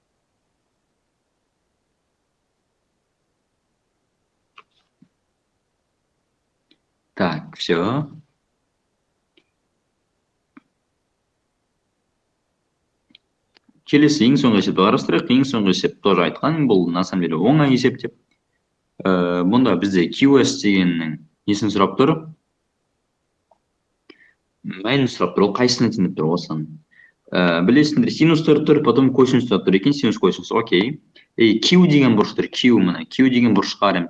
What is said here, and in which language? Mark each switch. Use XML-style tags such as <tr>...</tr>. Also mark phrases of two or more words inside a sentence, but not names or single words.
<ru>Так, все.</ru> <kk>Келесі ең соңғы есепті қарастырайық. Ең соңғы есеп тоже айтқан, бұл</kk> <ru>на самом деле</ru> <kk>оңай есеп деп. Мұнда бізде QS дегеннің несін сұрап тұр? Мәлін сұрап тұр, ол қайсыны теңдеп тұр осыны. Білесіңдер, синустар тұр, потом косинустар тұр екен, синус, косинус, окей. Q деген бұрыш тұр, Q мына, Q деген бұрыш қарайым.</kk>